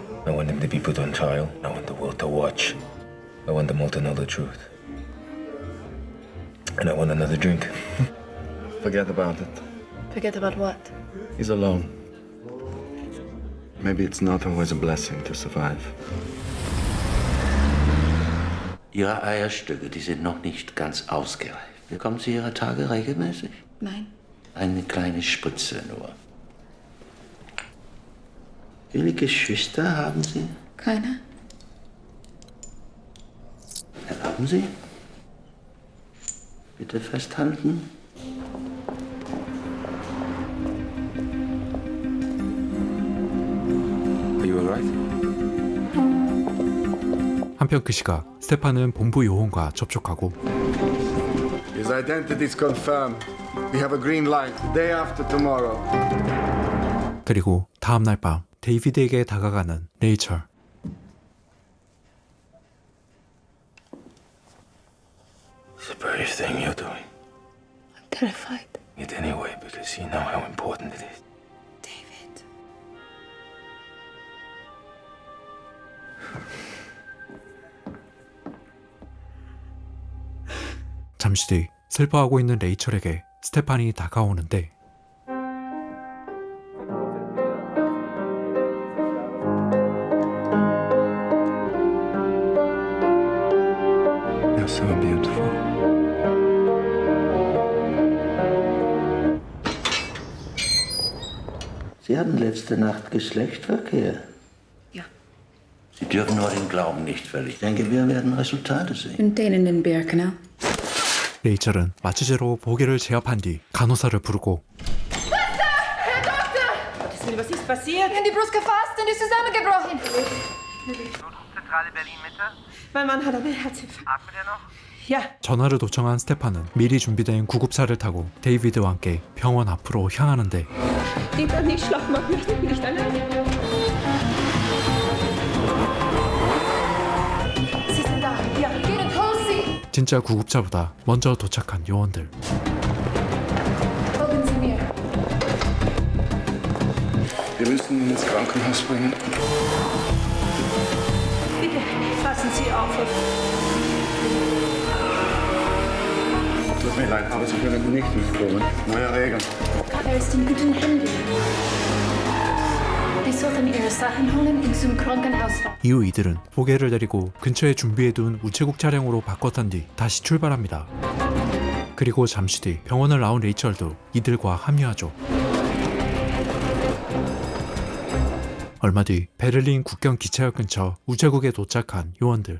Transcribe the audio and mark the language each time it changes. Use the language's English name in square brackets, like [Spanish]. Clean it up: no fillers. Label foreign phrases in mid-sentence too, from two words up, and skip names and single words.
[English] I want him to be put on trial. I want the world to watch. I want them all to know the truth. And I want another drink. Forget about it. Forget about what? He's alone. Maybe it's not always a blessing to survive. [German] Ihre Eierstücke, die sind noch nicht ganz ausgereift. Bekommen Sie Ihre Tage regelmäßig? Nein. Eine kleine Spritze nur. Wie viele Geschwister haben Sie? Keine? Erlauben Sie? Bitte festhalten. [English] Are you alright? [Korean] 한편 그 시각 스테판은 본부 요원과 접촉하고 [English] His identity is confirmed. We have a green light. Day after tomorrow. [Korean] 그리고 다음날 밤 데이비드에게 다가가는 레이첼. [English] It's a brave thing you're doing. I'm terrified. It anyway because you know how important it is. David. [Korean] 잠시 뒤 슬퍼하고 있는 레이첼에게 스테판이 다가오는데 [English] You're so beautiful. [German] Sie hatten letzte Nacht Geschlechtsverkehr. Ja. Sie dürfen nur den Glauben nicht verlieren. Ich denke, wir werden Resultate sehen. In denen in Birkenau. [Korean] 레이첼은 마취제로 보겔을 제압한 뒤 간호사를 부르고 [German] Was ist passiert? In die Brust gefasst und ist zusammengebrochen. Zentrale Berlin-Mitte? Mein Mann hat einen Herzinfarkt. Atmet er noch? Ja. [Korean] 전화를 도청한 스테판은 미리 준비된 구급차를 타고 데이비드와 함께 병원 앞으로 향하는데 [German] Lieber nicht schlafen machen, ich bin nicht allein. Sie sind da. Ja. Geh und hol sie. [Korean] 진짜 구급차보다 먼저 도착한 요원들. [German] Folgen Sie mir. Wir müssen ihn ins Krankenhaus bringen. Bitte, passen Sie auf. Tut mir leid, aber Sie können nicht mitkommen. Neue Regeln. Er ist in guten Händen. Die sollten ihre Sachen holen und zum Krankenhaus fahren. [Korean] 이후 이들은 보겔을 데리고 근처에 준비해둔 우체국 차량으로 바꿨던 뒤 다시 출발합니다. 그리고 잠시 뒤 병원을 나온 레이첼도 이들과 합류하죠. 얼마 뒤 베를린 국경 기차역 근처 우체국에 도착한 요원들.